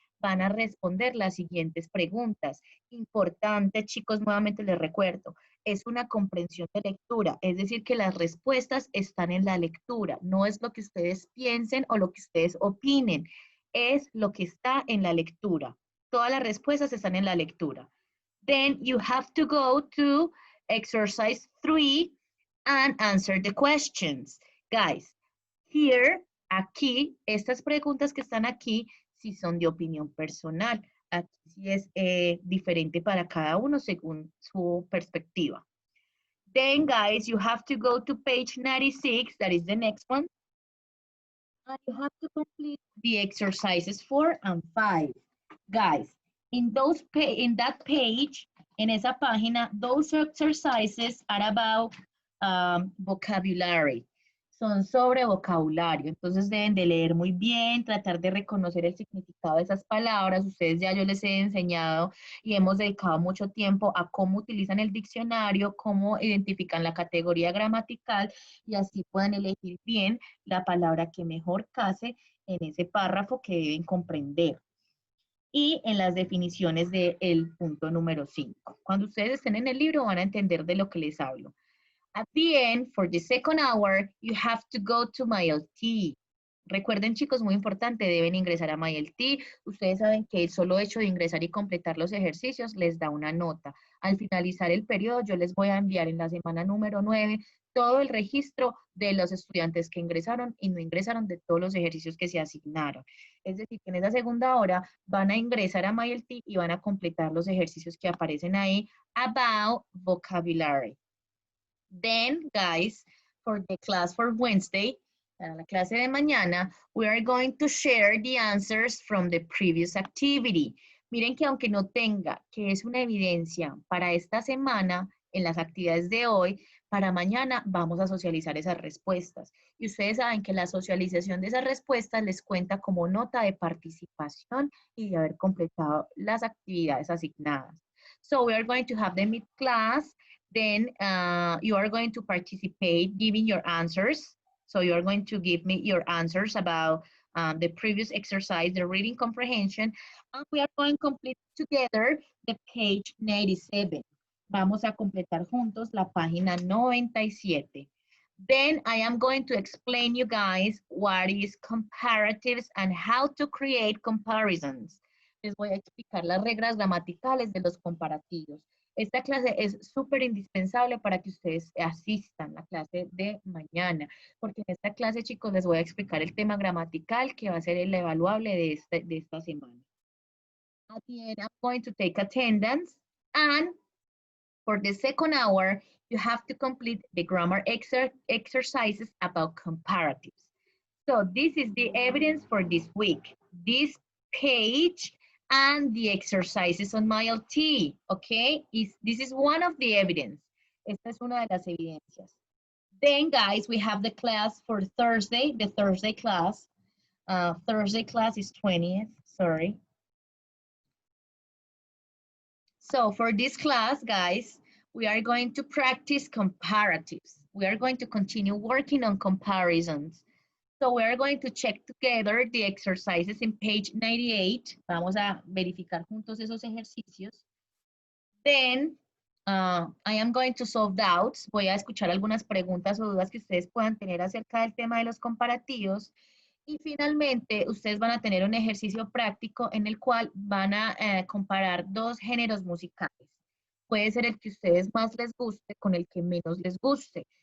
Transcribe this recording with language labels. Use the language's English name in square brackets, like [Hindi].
[Spanish] Van a responder las siguientes preguntas. Importante, chicos, nuevamente les recuerdo, es una comprensión de lectura, es decir, que las respuestas están en la lectura, no es lo que ustedes piensen o lo que ustedes opinen, es lo que está en la lectura. Todas las respuestas están en la lectura. [English] Then you have to go to exercise 3 and answer the questions. Guys, here, [Spanish] aquí, estas preguntas que están aquí, sí son de opinión personal. Aquí sí es diferente para cada uno según su perspectiva. [English] Then, guys, you have to go to page 96, that is the next one. And you have to complete the exercises 4 and 5. Guys, in that page, [Spanish] en esa página, [English] those exercises are about vocabulary. [Spanish] Son sobre vocabulario. Entonces deben de leer muy bien, tratar de reconocer el significado de esas palabras. Ustedes ya yo les he enseñado y hemos dedicado mucho tiempo a cómo utilizan el diccionario, cómo identifican la categoría gramatical y así pueden elegir bien la palabra que mejor case en ese párrafo que deben comprender. Y en las definiciones del punto número 5. Cuando ustedes estén en el libro van a entender de lo que les hablo. [English] At the end, for the second hour, you have to go to MyLT. [Spanish] Recuerden, chicos, muy importante, deben ingresar a MyLT. Ustedes saben que el solo hecho de ingresar y completar los ejercicios les da una nota. Al finalizar el periodo, yo les voy a enviar en la semana número 9 todo el registro de los estudiantes que ingresaron y no ingresaron de todos los ejercicios que se asignaron. Es decir, que en esa segunda hora van a ingresar a MyLT y van a completar los ejercicios que aparecen ahí [English] about vocabulary. Then, guys, for the class for Wednesday, [Spanish] para la clase de mañana, [English] we are going to share the answers from the previous activity. [Spanish] Miren que aunque no tenga que es una evidencia para esta semana, en las actividades de hoy, para mañana vamos a socializar esas respuestas. Y ustedes saben que la socialización de esas respuestas les cuenta como nota de participación y de haber completado las actividades asignadas. [English] So we are going to have the mid-class. Then you are going to participate giving your answers. So you are going to give me your answers about the previous exercise, the reading comprehension, and we are going to complete together the page 97. Vamos a completar juntos la página 97. Then I am going to explain you guys what is comparatives and how to create comparisons. [Spanish] Les voy a explicar las reglas gramaticales de los comparativos. Esta clase es súper indispensable para que ustedes asistan a la clase de mañana, porque en esta clase, chicos, les voy a explicar el tema gramatical que va a ser el evaluable de esta semana. [English] At the end, I'm going to take attendance, and for the second hour, you have to complete the grammar exercises about comparatives. So this is the evidence for this week. This page and the exercises on MyLT, okay? This is one of the evidence. [Spanish] Esta es una de las evidencias. [English] Then, guys, we have the class for Thursday, the Thursday class. Thursday class is 20th, sorry. So for this class, guys, we are going to practice comparatives. We are going to continue working on comparisons. So we are going to check together the exercises in page 98. [Spanish] Vamos a verificar juntos esos ejercicios. [English] Then I am going to solve doubts. [Spanish] Voy a escuchar algunas preguntas o dudas que ustedes puedan tener acerca del tema de los comparativos. Y finalmente, ustedes van a tener un ejercicio práctico en el cual van a comparar dos géneros musicales. Puede ser el que a ustedes más les guste con el que menos les guste.